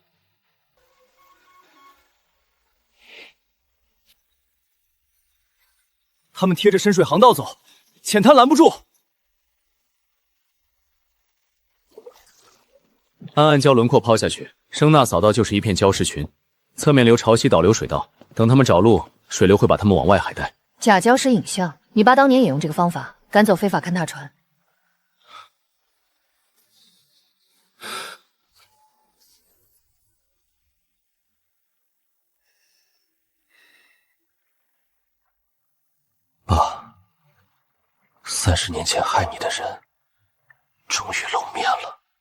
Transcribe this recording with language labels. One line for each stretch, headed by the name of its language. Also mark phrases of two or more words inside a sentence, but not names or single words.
Chinese: 他們貼着深水航道走，淺灘攔不住。按暗礁輪廓拋下去，聲納掃道就是一片礁石群，側面留潮汐導流水道，等他們找路，水流會把他們往外海帶。假礁石影像，你爸當年也用這個方法趕走非法勘探船。爸，30年前害你的人，終於露面了。